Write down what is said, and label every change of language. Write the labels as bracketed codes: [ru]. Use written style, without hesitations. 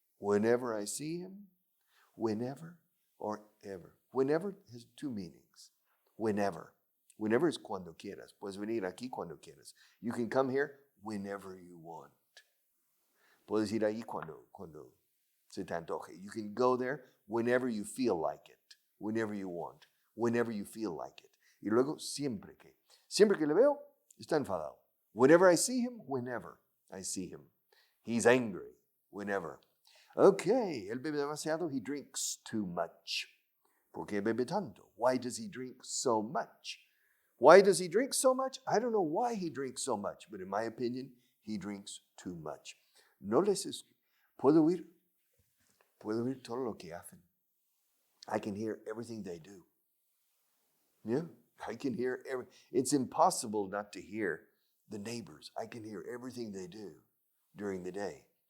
[en] Whenever I see him, whenever or ever. Whenever has two meanings. Whenever. [es] Whenever is cuando quieras. Puedes venir aquí cuando quieras. [en] You can come here whenever you want. [es] Puedes ir ahí cuando se te antoje. [en] You can go there whenever you feel like it. Whenever you want. Whenever you feel like it. [es] Y luego siempre que le veo, está enfadado. [en] Whenever I see him, whenever I see him. He's angry. Whenever. Okay, [es] él bebe demasiado. [en] He drinks too much. [es] ¿Por qué bebe tanto? [en] Why does he drink so much? Why does he drink so much? I don't know why he drinks so much, but in my opinion, he drinks too much. [es] Puedo oír todo lo que hacen. [en] I can hear everything they do. Yeah, I can hear it's impossible not to hear the neighbors. I can hear everything they do during the day.